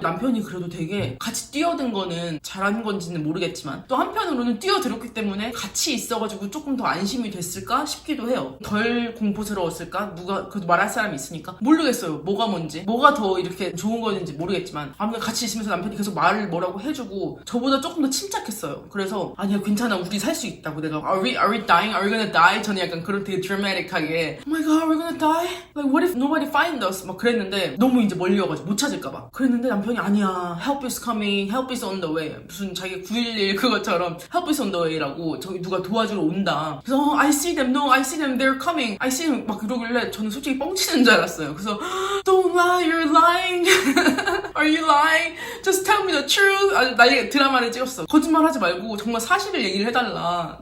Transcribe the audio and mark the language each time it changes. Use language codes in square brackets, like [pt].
[ko] 남편이 그래도 되게 같이 뛰어든 거는 잘한 건지는 모르겠지만 또 한편으로는 뛰어들었기 때문에 같이 있어가지고 조금 더 안심이 됐을까 싶기도 해요. 덜 공포스러웠을까? 누가 그래도 말할 사람이 있으니까 모르겠어요. 뭐가 뭔지 뭐가 더 이렇게 좋은 거였는지 모르겠지만 아무튼 같이 있으면서 남편이 계속 말을 뭐라고 해주고 저보다 조금 더 침착했어요. 그래서 아니야 괜찮아 우리 살 수 있다고. [en] 내가 Are we dying? Are we gonna die? 저는 약간 그런 되게 드라마틱하게 Oh my god, are we gonna die? Like what if nobody find us? [ko] 막 그랬는데 너무 이제 멀리여가지고 못 찾을까봐 그랬는데 남편이 아니야 Help is coming, help is on the way. 무슨 자기 911 그것처럼 Help is on the way 라고 저기 누가 도와주러 온다. [en] 그래서 I see them, no I see them, they're coming I see them 막 그러길래 저는 솔직히 뻥치는 줄 알았어요. 그래서 Don't lie, you're lying Are you lying? Just tell me the truth. [ko] 아주 난리 드라마를 찍었어. 거짓말하지 말고 정말 사실을 얘기를 해달라.